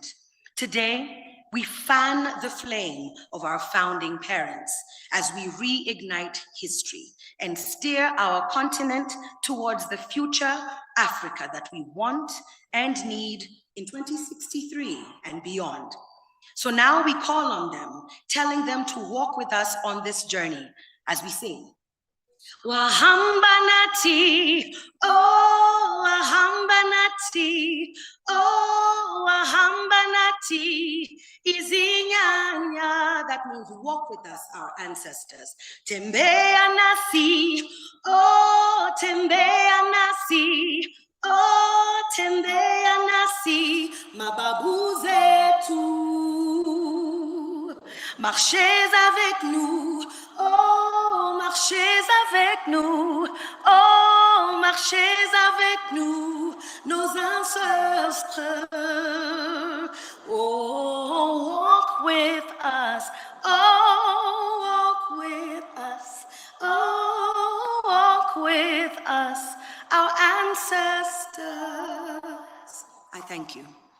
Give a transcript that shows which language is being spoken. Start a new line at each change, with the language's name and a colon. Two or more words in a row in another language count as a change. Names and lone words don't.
English: Today, we fan the flame of our founding parents as we reignite history and steer our continent towards the future Africa that we want and need in 2063 and beyond. So now we call on them, telling them to walk with us on this journey as we sing.
Zulu: Wahamba nati, oh wahamba nati, oh wahamba nati, izinyanya.
English: That means walk with us, our ancestors.
Swahili: Tembea nasi, oh tembea nasi, oh tembea nasi, mababu zetu.
French: Marchez avec nous, oh marchez avec nous, oh marché avec nous, nos ancêtres.
English: Oh, walk with us. Oh, walk with us. Oh, walk with us, our ancestors. I thank you.